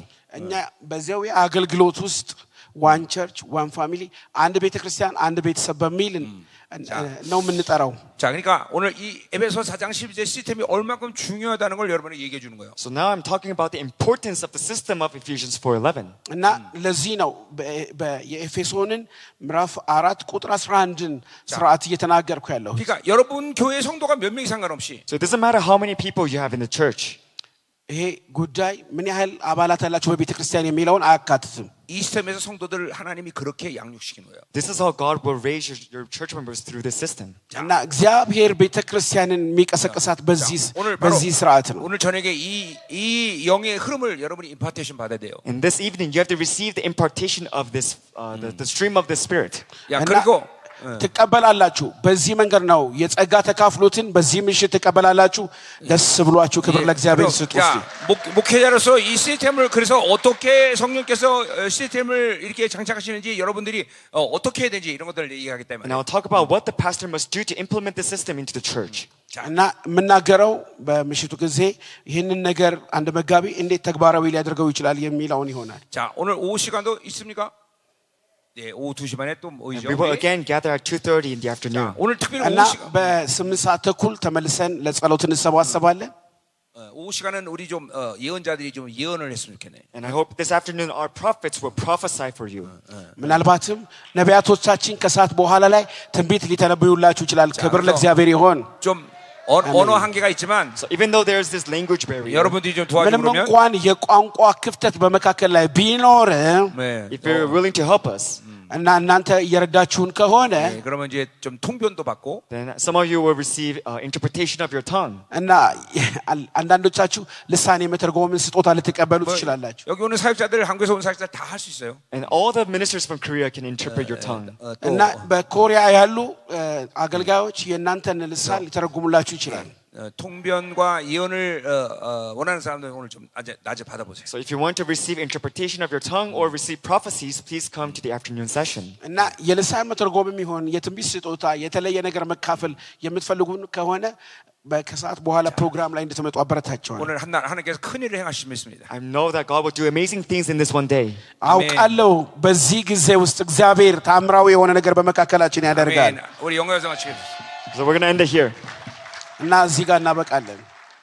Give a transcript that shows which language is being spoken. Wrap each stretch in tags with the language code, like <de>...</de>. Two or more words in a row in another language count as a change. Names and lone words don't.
<am>እኛ በዚያው አገልግሎት ውስጥ</am> <en>one church one family</en> <am>አንድ ቤተ ክርስቲያን አንድ ቤተሰብ በሚል ነው የምንጠራው።</am> <ko>자, 그러니까 오늘 이 에베소 4장 12절 시스템이 얼마큼 중요하다는 걸 여러분에게 얘기해 주는 거예요.</ko> <en>So now I'm talking about the importance of the system of Ephesians 4:11.</en> <am>እና ለዚህ ነው የኤፌሶንን ምዕራፍ 4 ቁጥር 11ን ስርዓት እየተናገርኩ ያለሁት።</am> <ko>그러니까 여러분 교회 성도가 몇 명이 상관없이</ko> <en>So it doesn't matter how many people you have in the church.</en> <am>ይሄ ጉዳይ ምን ያህል አባላት አላችሁ በቤተ ክርስቲያን የሚለውን አያካትትም።</am> <ko>이 시스템에서 성도들을 하나님이 그렇게 양육시키는 거예요.</ko> <en>This is how God will raise your church members through this system.</en> <am>እና እግዚአብሔር ቤተ ክርስቲያንን የሚቀሰቅሳት በዚህ ስርዓት ነው።</am> <ko>오늘 저녁에 이 영의 흐름을 여러분이 임파테이션 받아야 돼요.</ko> <en>And this evening you have to receive the impartation of this the stream of the Spirit.</en> <ko>야, 그리고</ko> <am>ትቀበላላችሁ። በዚህ መንገድ ነው የጸጋ ተካፍሎትን በዚህ ምሽት ትቀበላላችሁ። ደስ ብሏችሁ ክብር ለእግዚአብሔር ስጡ።</am> <ko>목회자로서 이 시스템을 그래서 어떻게 성령께서 시스템을 이렇게 장착하시는지 여러분들이 어떻게 해야 되는지 이런 것들을 얘기하기 때문에.</ko> <en>And I'll talk about what the pastor must do to implement the system into the church.</en> <am>እና የምናገረው በምሽቱ ጊዜ ይህንን ነገር አንድ መጋቢ እንዴት ተግባራዊ ሊያደርገው ይችላል የሚለውን ይሆናል።</am> <ko>자, 오늘 오후 시간도 있습니까? 네, 오후 2시 반에 또 모이죠.</ko> <en>We will again gather at 2:30 in the afternoon.</en> <ko>오늘 특별히</ko> <am>እና</am> <ko>오후 시간</ko> <am>በ8 ሰዓት ተኩል ተመልሰን ለጸሎት እንሰባሰባለን።</am> <ko>오후 시간은 우리 좀 예언자들이 좀 예언을 했으면 좋겠네.</ko> <en>And I hope this afternoon our prophets will prophesy for you.</en> <am>ምናልባትም ነቢያቶቻችን ከሰዓት በኋላ ላይ ትንቢት ሊተነብዩላችሁ ይችላል። ክብር ለእግዚአብሔር ይሁን።</am> <ko>좀 언어 한계가 있지만</ko> <en>So even though there is this language barrier,</en> <ko>여러분들이 좀 도와주면</ko> <am>ምንም እንኳን የቋንቋ ክፍተት በመካከል ላይ ቢኖርም</am> <en>if you're willing to help us,</en> <am>እና እናንተ እየረዳችሁን ከሆነ</am> <ko>네, 그러면 이제 좀 통변도 받고</ko> <en>then some of you will receive interpretation of your tongue.</en> <am>እና አንዳንዶቻችሁ ልሳን የመተርጎምን ስጦታ ልትቀበሉ ትችላላችሁ።</am> <ko>여기 오는 사역자들 한국에서 온 사역자들 다 할 수 있어요.</ko> <en>And all the ministers from Korea can interpret your tongue.</en> <am>እና በኮሪያ ያሉ አገልጋዮች የእናንተን ልሳን ሊተረጉሙላችሁ ይችላል።</am> <ko>통변과 예언을 원하는 사람들 오늘 좀 낮에 받아보세요.</ko> <en>So if you want to receive interpretation of your tongue or receive prophecies, please come to the afternoon session.</en> <am>እና የልሳን መተርጎምም ይሁን የትንቢት ስጦታ የተለየ ነገር መካፈል የምትፈልጉ ከሆነ ከሰዓት በኋላ ፕሮግራም ላይ እንድትመጡ አበረታቸዋለሁ።</am> <ko>오늘 하나님께서 큰 일을 행하실 믿습니다.</ko> <en>I know that God will do amazing things in this one day.</en> <am>አውቃለሁ በዚህ ጊዜ ውስጥ እግዚአብሔር ታምራዊ የሆነ ነገር በመካከላችን ያደርጋል።</am> <ko>아멘. 우리 영어 영상 마치겠습니다.</ko> <en>So we're going to end it here.</en> <am>እና እዚህ ጋር እናበቃለን።</am>